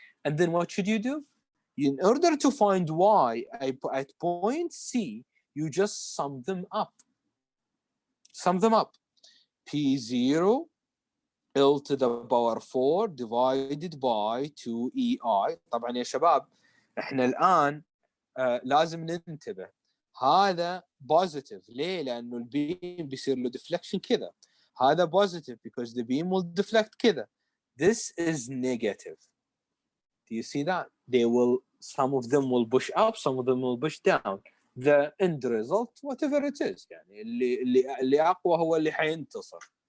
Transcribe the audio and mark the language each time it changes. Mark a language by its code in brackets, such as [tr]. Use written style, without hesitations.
[en] And then what should you do? In order to find Y at point C, you just sum them up. P0 L to the power 4 divided by 2EI. [ar] طبعا يا شباب احنا الآن لازم ننتبه. هذا positive. ليه؟ لأنه البيم بيصير له deflection كذا. هذا [en] positive because the beam will deflect [ar] كذا. [en] This is negative. Do you see that? Some of them will push up, some of them will push down. The end result, whatever it is, [ar] يعني اللي أقوى هو اللي حينتصر.